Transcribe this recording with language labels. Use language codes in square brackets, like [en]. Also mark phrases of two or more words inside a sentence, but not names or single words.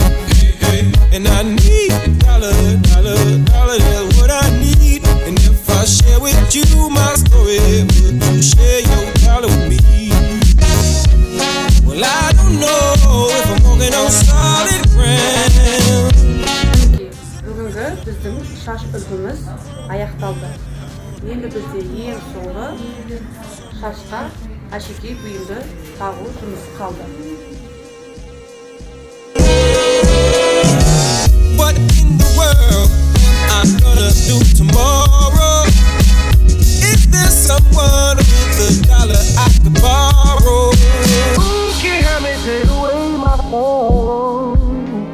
[en] And I need a dollar, that's what I need. And if I share with you my story, would you share your dollar with me? Well, I don't know if I'm walking on solid ground. [kk] Бүгінгі біздің шаш үлгіміз аяқталды. Енді бізде ең соңғы шашқа әшекей бұйымды тағу жұмысы қалды. [en] What in the world am I gonna do tomorrow? Is there someone with a dollar I could borrow? Who can help me take away my phone?